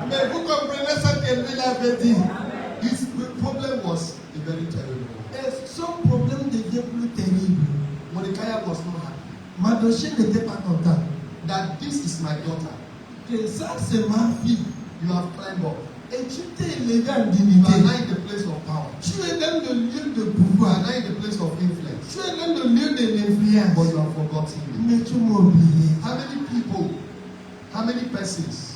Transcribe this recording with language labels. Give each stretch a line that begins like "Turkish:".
French: Mais vous comprenez ce que lui avait dit.
English: His problem was a very terrible one.
French: Et son problème devient plus terrible.
English: Mordecai was not happy.
French: Mardochée n'était pas content.
English: That this is my daughter.
French: Que ça, c'est ma fille.
English: You have climbed up.
French: Et tu t'es élevé en
English: You
French: dignité.
English: are now in the place of power.
French: Tu es dans le lieu de
English: You
French: pouvoir.
English: are now in the place of influence.
French: Tu es dans le lieu de
English: But
French: l'influence.
English: you have forgotten me.
French: Mais tu m'as oublié.
English: How many people, how many persons